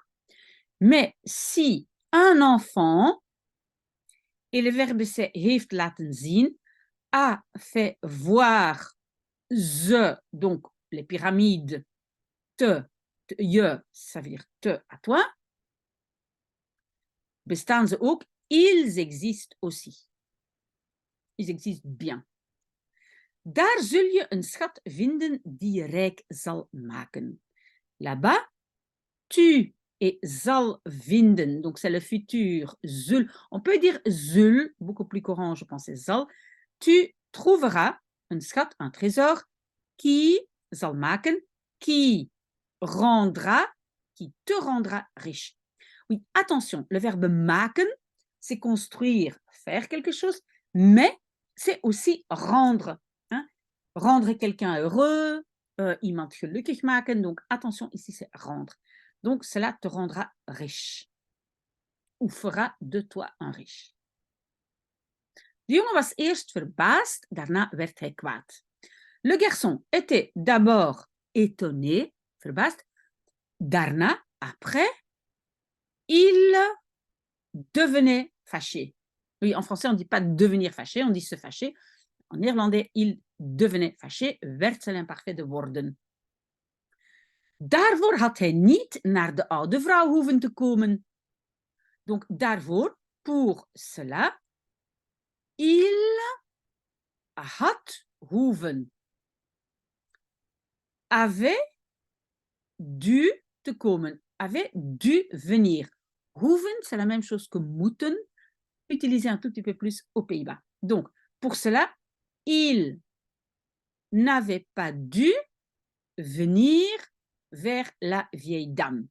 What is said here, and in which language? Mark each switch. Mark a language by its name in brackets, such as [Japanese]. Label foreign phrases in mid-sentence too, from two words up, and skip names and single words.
[French] Mais si un enfant, et le verbe c'est [Dutch] heeft laten zien, [French] a fait voir ze, donc les pyramides, je, ça veut dire te à toi, [Dutch] bestaan ze ook, [French] ils existent aussi. Ils existent bien. [Dutch] Daar zul je een schat vinden die je rijk zal maken. [French] Là-bas, tu et [Dutch] zal vinden, [French] donc c'est le futur, zul. On peut dire zul, beaucoup plus courant, je pense, c'est zal. Tu trouveras [Dutch] een schat, [French] un trésor, qui [Dutch] zal maken, [French] qui rendra, qui te rendra riche. Oui, attention, le verbe maken, c'est construire, faire quelque chose, mais c'est aussi rendre. Hein? Rendre quelqu'un heureux, [Dutch] iemand gelukkig maken. [French] Donc, attention, ici, c'est rendre. Donc, cela te rendra riche. Ou fera de toi un riche. [Dutch] De jongen was eerst verbaasd, daarna werd hij kwaad. [French] Le garçon était d'abord étonné, verbaasd. Daarna, après, il devenait fâché. Oui, en français, on ne dit pas devenir fâché, on dit se fâcher. En néerlandais, il devenait fâché, [Dutch] werd zijn [French] imparfait de [Dutch] worden. Daarvoor had hij niet naar de oude vrouw hoeven te komen. [French] Donc, daarvoor, pour cela, il [Dutch] had hoeven. [French] Avait dû [Dutch] te komen. [French] Avait dû venir. Hoeven, c'est la même chose que moeten, utilisé un tout petit peu plus aux Pays-Bas. Donc, pour cela, il n'avait pas dû venir vers la vieille dame.